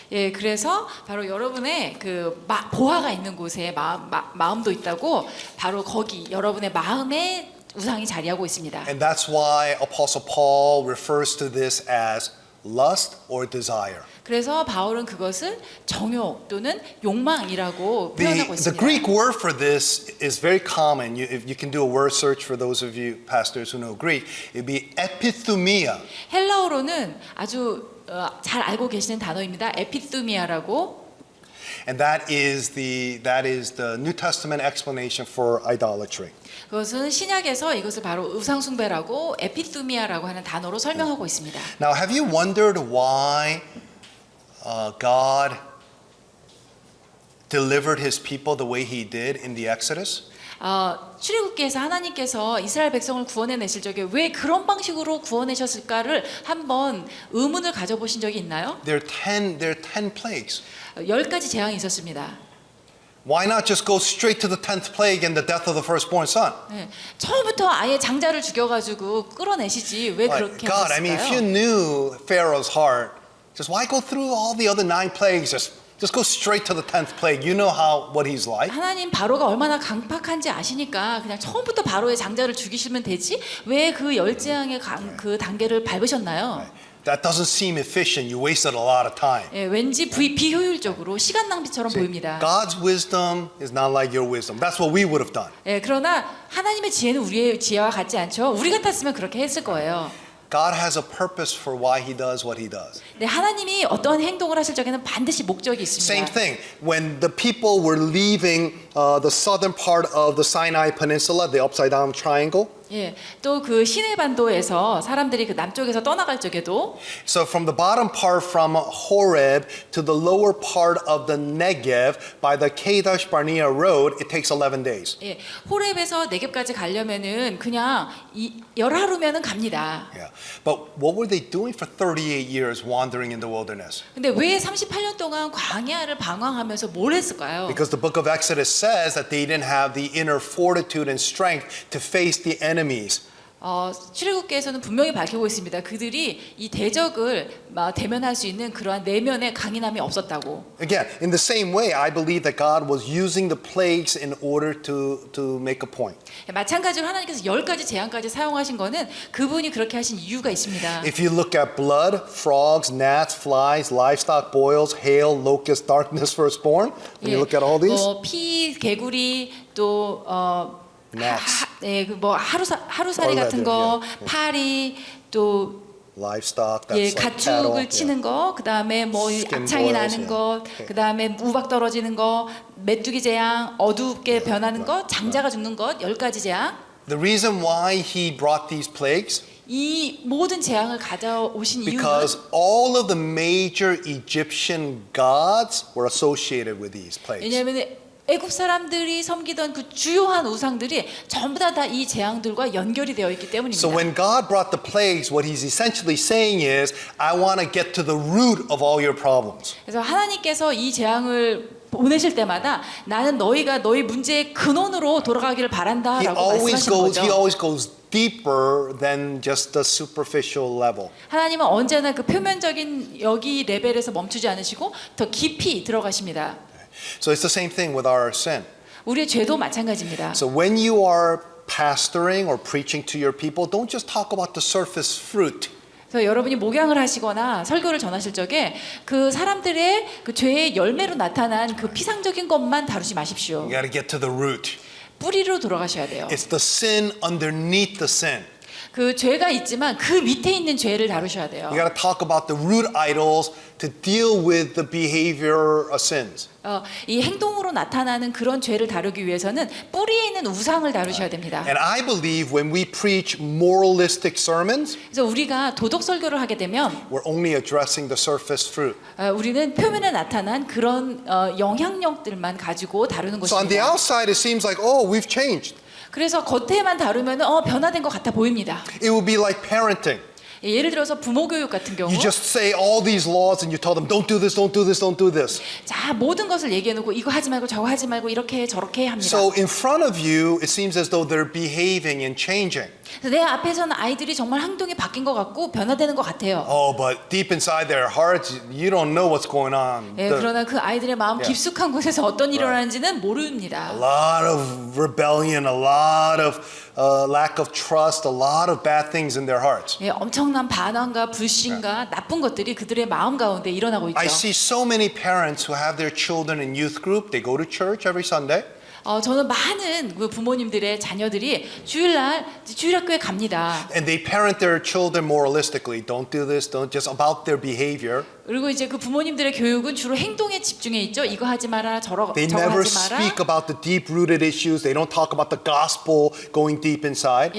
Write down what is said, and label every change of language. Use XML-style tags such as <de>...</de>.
<ko>예, 그래서 바로 여러분의 그 보화가 있는 곳에 마음도 있다고 바로 거기 여러분의 마음에 우상이 자리하고 있습니다.</ko> <en>And that's why Apostle Paul refers to this as lust or desire.</en> <ko>그래서 바울은 그것을 정욕 또는 욕망이라고 표현하고</ko> <en>The</en> <ko>있습니다.</ko> <en>Greek word for this is very common. If you can do a word search for those of you pastors who know Greek, it'd be epithumia.</en> <ko>헬라어로는 아주 잘 알고 계시는 단어입니다. 에피투미아라고.</ko> <en>And that is the New Testament explanation for idolatry.</en> <ko>그것은 신약에서 이것을 바로 우상숭배라고 에피투미아라고 하는 단어로 설명하고 있습니다.</ko> <en>Now, have you wondered why God delivered His people the way He did in the Exodus?</en> <ko>출애굽기에서 하나님께서 이스라엘 백성을 구원해내실 적에 왜 그런 방식으로 구원하셨을까를 한번 의문을 가져보신 적이 있나요?</ko> <en>There are 10 plagues.</en> <ko>10가지 재앙이 있었습니다.</ko> <en>Why not just go straight to the 10th plague and the death of the firstborn son?</en> <ko>네, 처음부터 아예 장자를 죽여가지고 끌어내시지 왜</ko> <en>Like,</en> <ko>그렇게</ko> <en>God, I mean, if you</en> <ko>하셨을까요?</ko> <en>knew Pharaoh's heart, just why go through all the other 9 plagues? Just go straight to the 10th plague. You know what he's like.</en> <ko>하나님 바로가 얼마나 강팍한지 아시니까 그냥 처음부터 바로의 장자를 죽이시면 되지 왜 그 열재앙의 그 단계를 밟으셨나요?</ko> <en>That doesn't seem efficient. You wasted a lot of time.</en> <ko>예, 왠지 비효율적으로 시간 낭비처럼 보입니다.</ko> <en>God's wisdom is not like your wisdom. That's what we would have done.</en> <ko>예, 그러나 하나님의 지혜는 우리의 지혜와 같지 않죠. 우리 같았으면 그렇게 했을 거예요.</ko> <en>God has a purpose for why he does what he does.</en> <ko>네, 하나님이 어떤 행동을 하실 적에는 반드시 목적이</ko> <en>Same</en> <ko>있습니다.</ko> <en>thing. When the people were leaving the southern part of the Sinai Peninsula, the upside down triangle,</en> <ko>예, 또 그 시내 반도에서 사람들이 그 남쪽에서 떠나갈 적에도</ko> <en>so from the bottom part from Horeb to the lower part of the Negev by the Kadesh Barnea road, it takes 11 days.</en> <ko>예, 호렙에서 네겝까지 가려면은 그냥 열하루면은 갑니다. Yeah.</ko> <en>But what were they doing for 38 years wandering in the wilderness?</en> <ko>근데 왜 38년 동안 광야를 방황하면서 뭘 했을까요?</ko> <en>Because the book of Exodus says that they didn't have the inner fortitude and strength to face the enemies.</en> <ko>출애굽기에서는 분명히 밝히고 있습니다. 그들이 이 대적을 대면할 수 있는 그러한 내면의 강인함이 없었다고.</ko> <en>Again, in the same way, I believe that God was using the plagues in order to make a point.</en> <ko>마찬가지로 하나님께서 10가지 재앙까지 사용하신 거는 그분이 그렇게 하신 이유가 있습니다.</ko> <en>If you look at blood, frogs, gnats, flies, livestock, boils, hail, locusts, darkness, firstborn, when you look at all these,</en> <ko>피, 개구리, 또</ko> <en>gnats,</en> <ko>하루살이 같은 거, 파리, 또</ko> <en>livestock, 예, that's like cattle.</en> <ko>가축을 치는 거, 그 다음에 뭐</ko> <en>Skin</en> <ko>악창이</ko> <en>boils,</en> <ko>나는 것, 그 다음에 우박 떨어지는 거, 메뚜기 재앙, 어둡게 변하는 것, 장자가 죽는 것, 10가지 재앙.</ko> <en>The reason why he brought these plagues,</en> <ko>이 모든 재앙을 가져오신 이유는</ko> <en>because all of the major Egyptian gods were associated with these plagues.</en> <ko>왜냐하면 애굽 사람들이 섬기던 그 주요한 우상들이 전부 다 이 재앙들과 연결이 되어 있기 때문입니다.</ko> <en>So when God brought the plagues, what he's essentially saying is, I want to get to the root of all your problems.</en> <ko>그래서 하나님께서 이 재앙을 보내실 때마다 나는 너희가 너희 문제의 근원으로 돌아가기를</ko> <en>He</en> <ko>바란다라고</ko> <en>always</en> <ko>말씀하시는</ko> <en>goes, he</en> <ko>거죠.</ko> <en>always goes deeper than just the superficial level.</en> <ko>하나님은 언제나 그 표면적인 여기 레벨에서 멈추지 않으시고 더 깊이 들어가십니다.</ko> <en>So it's the same thing with our sin.</en> <ko>우리의 죄도 마찬가지입니다.</ko> <en>So when you are pastoring or preaching to your people, don't just talk about the surface fruit.</en> <ko>그래서 여러분이 목양을 하시거나 설교를 전하실 적에 그 사람들의 그 죄의 열매로 나타난 그 피상적인 것만 다루지 마십시오.</ko> <en>You got to get to the root.</en> <ko>뿌리로 돌아가셔야 돼요.</ko> <en>It's the sin underneath the sin.</en> <ko>그 죄가 있지만 그 밑에 있는 죄를 다루셔야 돼요.</ko> <en>You got to talk about the root idols to deal with the behavior sins.</en> <ko>이 행동으로 나타나는 그런 죄를 다루기 위해서는 뿌리에 있는 우상을 다루셔야 됩니다.</ko> <en>And I believe when we preach moralistic sermons,</en> <ko>그래서 우리가 도덕 설교를 하게 되면</ko> <en>we're only addressing the surface fruit.</en> <ko>우리는 표면에 나타난 그런 영향력들만 가지고 다루는</ko> <en>So on the</en> <ko>것입니다.</ko> <en>outside, it seems like, oh, we've changed.</en> <ko>그래서 겉에만 다루면 변화된 것 같아 보입니다.</ko> <en>It would be like parenting.</en> <ko>예를 들어서 부모 교육 같은 경우</ko> <en>You just say all these laws and you tell them, don't do this, don't do this, don't do this.</en> <ko>자 모든 것을 얘기해 놓고 이거 하지 말고 저거 하지 말고 이렇게 저렇게 합니다.</ko> <en>So in front of you, it seems as though they're behaving and changing.</en> <ko>그래서 내 앞에서는 아이들이 정말 행동이 바뀐 것 같고 변화되는 것 같아요.</ko> <en>Oh, but deep inside their hearts, you don't know what's going on.</en> <ko>예, 그러나 그 아이들의 마음 Yeah. 깊숙한 곳에서 어떤 일이 일어나는지는 모릅니다.</ko> <en>A lot of rebellion, a lot of lack of trust, a lot of bad things in their hearts.</en> <ko>예, 엄청난 반항과 불신과 나쁜 것들이 그들의 마음 가운데 일어나고 있죠.</ko> <en>I see so many parents who have their children in youth group. They go to church every Sunday.</en> <ko>저는 많은 그 부모님들의 자녀들이 주일날 주일학교에 갑니다.</ko> <en>And they parent their children moralistically. Don't do this, don't just about their behavior.</en> <ko>그리고 이제 그 부모님들의 교육은 주로 행동에 집중해 있죠. 이거 하지 마라, 저거</ko> <en>They never</en> <ko>하지 마라.</ko> <en>speak about the deep-rooted issues. They don't talk about the gospel going deep inside.</en>